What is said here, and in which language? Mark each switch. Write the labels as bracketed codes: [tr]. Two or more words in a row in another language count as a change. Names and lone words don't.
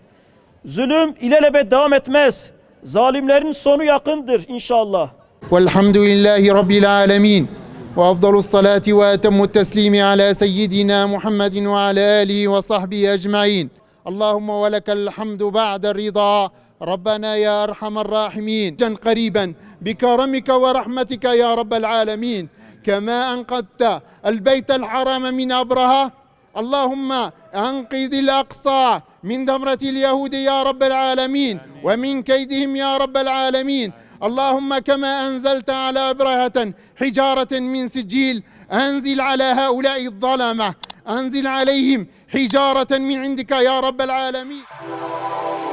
[tr] Zulüm ilelebet devam etmez. Zalimlerin sonu yakındır inşallah. [ar] والحمد لله رب العالمين. وأفضل الصلاة وأتم التسليم على سيدنا محمد وعلى آله وصحبه أجمعين. اللهم ولك الحمد بعد الرضا. ربنا يا أرحم الراحمين قريبا بكرمك ورحمتك يا رب العالمين كما أنقذت البيت الحرام من أبرهة اللهم أنقذ الأقصى من دمرة اليهود يا رب العالمين ومن كيدهم يا رب العالمين اللهم كما أنزلت على أبرهة حجارة من سجيل أنزل على هؤلاء الظلمة أنزل عليهم حجارة من عندك يا رب العالمين